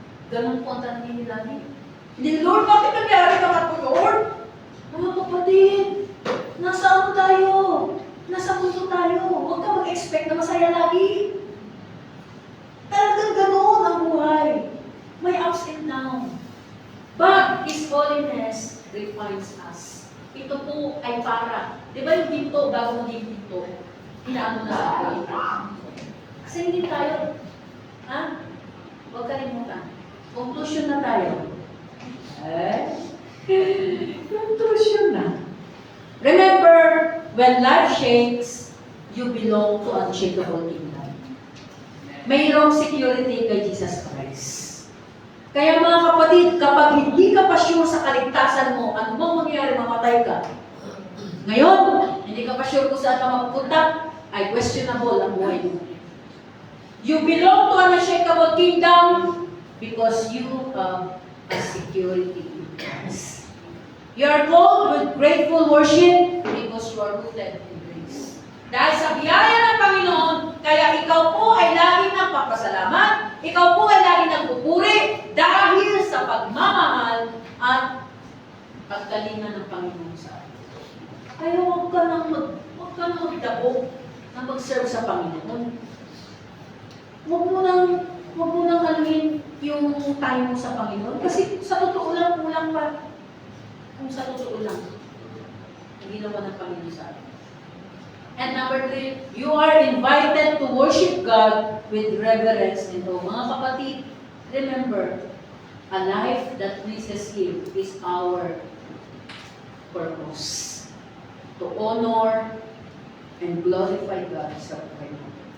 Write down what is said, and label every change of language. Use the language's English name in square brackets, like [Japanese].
[Filipino] Ganun po ang tanongin ni David. Hindi, Lord, bakit nangyari ka po, Lord? Mga kapatid, nasa ano tayo? Nasa mundo tayo. Huwag ka mag-expect na masaya lagi. Talagang ganun ang buhay. [English] May ups and downs. But His holiness refines us. [Filipino] Ito po ay para, di ba yung ginto, bago maging ginto, inaano na sa buhay. Kasi hindi tayo, ha? Huwag kalimutan. Conclusion na tayo. [English] Conclusion na. Remember, when life shakes, you belong to unshakable kingdom. [Filipino] Mayroong security kay Jesus Christ. Kaya mga kapatid, kapag hindi ka pa sure sa kaligtasan mo, ano bang mangyayari, mamatay ka? Ngayon, hindi ka pa sure kung saan ka mapupunta, ay questionable ang buhay mo. [English] You belong to an unshakable kingdom because you have a security in Christ. You are called with grateful worship because you are rooted in grace. [Filipino] Dahil sa biyaya ng Panginoon, kaya ikaw po ay laging nagpapasalamat, Ikaw po ay lagi nagpupuri dahil sa pagmamahal at pagkalinga ng Panginoon sa atin. Kaya huwag ka nang magdabo na mag-serve sa Panginoon. Huwag mo nang aluin yung time mo sa Panginoon. Kasi sa totoo lang, kulang pa. Kung sa totoo lang, ang ginawa ng Panginoon sa atin. [English] And number 3, you are invited to worship God with reverence and awe. [Filipino] Mga kapatid, [English] remember, a life that pleases Him is our purpose. To honor and glorify God [Filipino] sa buhay mo.